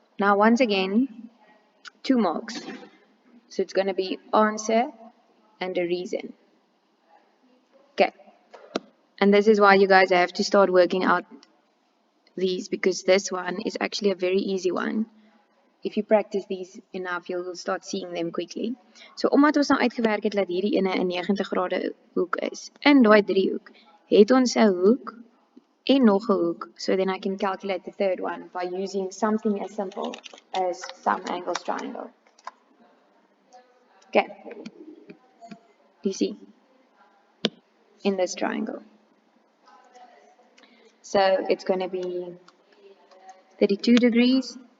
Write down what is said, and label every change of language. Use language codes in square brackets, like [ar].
[en] Now once again, 2 marks. So it's going to be answer and a reason. Okay. And this is why you guys have to start working out these, because this one is actually a very easy one. If you practice these enough, you'll start seeing them quickly. [af] So omdat ons nou uitgewerk het dat hierdie ene 'n 90 grade hoek is, in daai driehoek, het ons 'n hoek en nog 'n hoek. [en] So then I can calculate the third one by using something as simple as sum angles triangle. Okay. Do you see? In this triangle. So it's going to be 32 degrees.